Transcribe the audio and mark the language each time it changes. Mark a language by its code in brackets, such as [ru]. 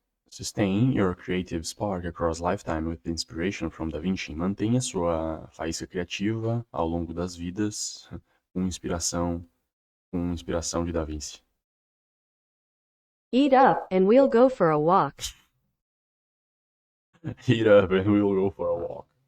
[en] Sustain your creative spark across lifetime with inspiration from Da Vinci. [pt] Mantenha sua faísca criativa ao longo das vidas com inspiração de Da Vinci. [en] Eat up and we'll go for a walk. Eat up and we'll go for a walk.